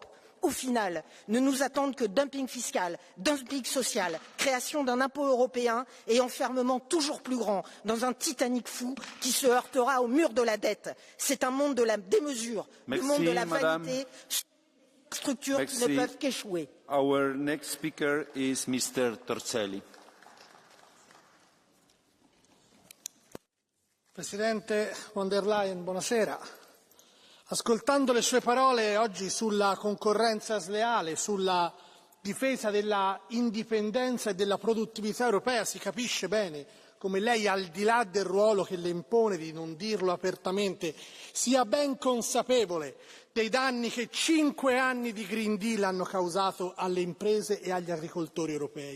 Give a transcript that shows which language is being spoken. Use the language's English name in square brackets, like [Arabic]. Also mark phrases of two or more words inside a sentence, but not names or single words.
[French] Au final, ne nous attendent que dumping fiscal, dumping social, création d'un impôt européen et enfermement toujours plus grand dans un Titanic fou qui se heurtera au mur de la dette. C'est un monde de la démesure, le monde de la vanité. Structures qui ne peuvent qu'échouer. [English] Our next speaker is Mr. Torcelli. [Italian] Presidente von der Leyen, buonasera. Ascoltando le sue parole oggi sulla concorrenza sleale, sulla difesa della indipendenza e della produttività europea, si capisce bene come lei, al di là del ruolo che le impone di non dirlo apertamente, sia ben consapevole dei danni che 5 anni di Green Deal hanno causato alle imprese e agli agricoltori europei.